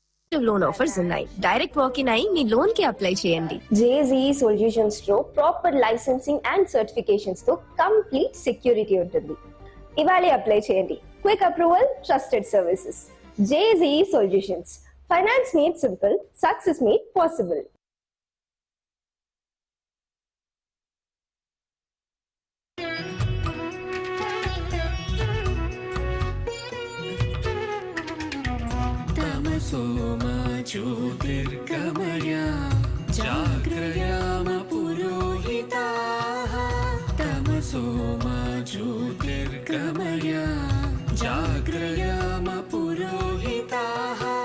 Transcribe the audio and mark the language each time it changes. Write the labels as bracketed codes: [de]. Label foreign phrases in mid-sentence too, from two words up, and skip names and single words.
[en] loan offers [te] ఉన్నాయి. [en] direct walk-in [te] అయి మీ లోన్ కి అప్లై చేయండి. JSEE సొల్యూషన్స్ లో [en] proper licensing and certifications [te] తో [en] complete security [te] ఉంటుంది. ఇవాళే అప్లై చేయండి. [en] Quick approval, trusted services. JSEE Solutions. Finance made simple, success made possible. [sa] सोमा ज्योतिर्गमय जाग्रयाम पुरोहिताः तमसो मा ज्योतिर्गमय जाग्रयाम पुरोहिताः